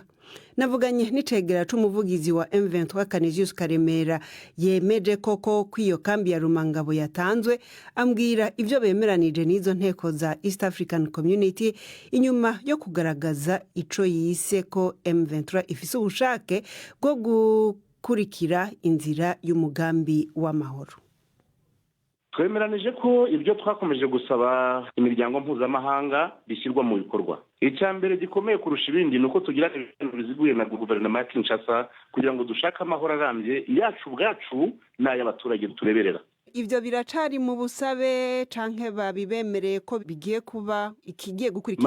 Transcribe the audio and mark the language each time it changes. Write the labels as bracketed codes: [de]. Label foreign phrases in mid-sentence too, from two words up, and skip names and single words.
[rn] Navuganye n'icegera c'umuvugizi wa M23 Canisius Karemera yemeje koko kwiyo kambi ya Rumangabo yatanzwe, ambwira ivyo bemeranije n'izo nteko za [en] East African Community [rn] inyuma yo kugaragaza ico yise ko M23 ifise ubushake bwo gukurikira inzira y'umugambi w'amahoro. [rw] Twemeranije ko ibyo twakomeje gusaba imiryango mpuzamahanga bishyirwa mu bikorwa. Icyambere gikomeye kurusha ibindi nuko tugira ibintu biziguye na guverinoma ya Kinshasa kugira ngo dushake amahoro arambye yacu ubwacu n'ay'abaturage tureberera. [rn] Ivyo biracari mu busabe canke babibemereye ko bigiye kuba ikigiye gukurikirana.